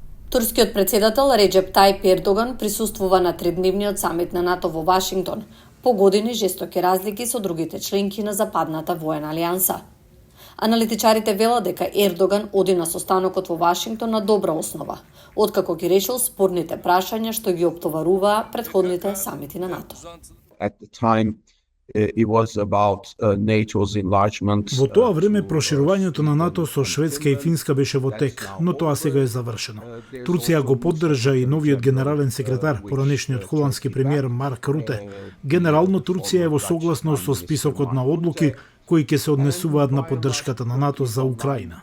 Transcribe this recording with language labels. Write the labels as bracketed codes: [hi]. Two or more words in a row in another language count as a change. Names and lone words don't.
[mk] Турскиот председател Реджеп Тајип Ердоган присуствува на тридневниот самит на НАТО во Вашингтон, по години жестоки разлики со другите членки на Западната воена алијанса. Аналитичарите велат дека Ердоган оди на состанокот во Вашингтон на добра основа, откако ги решил спорните прашања што ги оптоваруваа претходните самити на НАТО. [en] At the time, it was about NATO's enlargement. [mk] Во тоа време проширувањето на НАТО со Шведска и Финска беше во тек, но тоа сега е завршено. Турција го поддржа и новиот генерален секретар, поранешниот холандски премиер Марк Руте. Генерално Турција е во согласност со списокот на одлуки кои ќе се однесуваат на поддршката на НАТО за Украина.